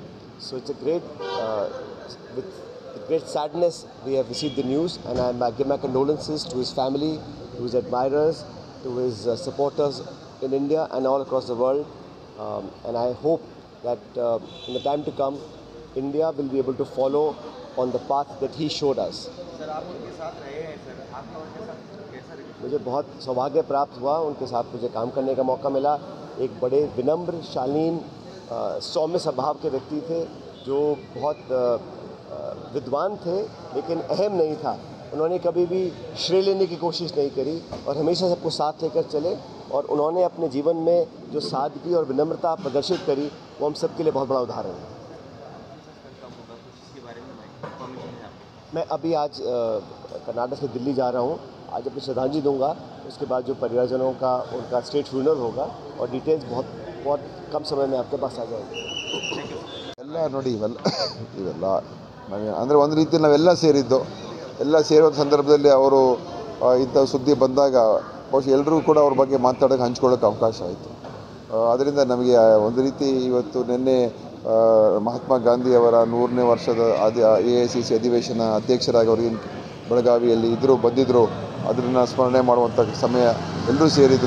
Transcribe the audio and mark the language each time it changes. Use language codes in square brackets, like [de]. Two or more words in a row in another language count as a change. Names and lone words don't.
[en] So it's a great, with great sadness we have received the news, and I give my condolences to his family, to his admirers, to his supporters in India and all across the world. And I hope that in the time to come, India will be able to follow on the path that he showed us. [hi] मुझे बहुत सौभाग्य प्राप्त हुआ, उनके साथ मुझे काम करने का मौका मिला। एक बड़े विनम्र, शालीन, सौम्य स्वभाव के व्यक्ति थे, जो बहुत विद्वान थे लेकिन अहम नहीं था। उन्होंने कभी भी श्रेय लेने की कोशिश नहीं करी और हमेशा सबको साथ लेकर चले। और उन्होंने अपने जीवन में जो सादगी और विनम्रता प्रदर्शित करी, वो हम सब के लिए बहुत बड़ा उदाहरण है। मैं अभी आज कर्नाटक से दिल्ली जा रहा हूँ। आज अपनी श्रद्धांजलि दूंगा, उसके बाद जो परिवारजनों का उनका [en] state funeral [hi] होगा और डिटेल्स बहुत कम समय में आपके पास आ जाएगी। [kn] ಎಲ್ಲ ನೋಡಿ ಇವೆಲ್ಲ ಅಂದರೆ ಒಂದು ರೀತಿಯಲ್ಲಿ ನಾವೆಲ್ಲ ಸೇರಿದ್ದು, ಎಲ್ಲ ಸೇರೋ ಸಂದರ್ಭದಲ್ಲಿ ಅವರು ಇಂಥ ಸುದ್ದಿ ಬಂದಾಗ ಬಹುಶಃ ಎಲ್ಲರೂ ಕೂಡ ಅವ್ರ ಬಗ್ಗೆ ಮಾತಾಡೋಕ್ಕೆ ಹಂಚ್ಕೊಳ್ಳೋಕ್ಕೆ ಅವಕಾಶ ಆಯಿತು. ಅದರಿಂದ ನಮಗೆ ಒಂದು ರೀತಿ ಇವತ್ತು ನಿನ್ನೆ ಮಹಾತ್ಮ ಗಾಂಧಿ ಅವರ 100ನೇ ವರ್ಷದ AICC ಅಧಿವೇಶನ ಅಧ್ಯಕ್ಷರಾಗಿ ಅವರು ಬೆಳಗಾವಿಯಲ್ಲಿ ಬಂದಿದ್ದರು, ಅದನ್ನು ಸ್ಮರಣೆ ಮಾಡುವಂಥ ಸಮಯ ಎಲ್ಲರೂ ಸೇರಿದರು.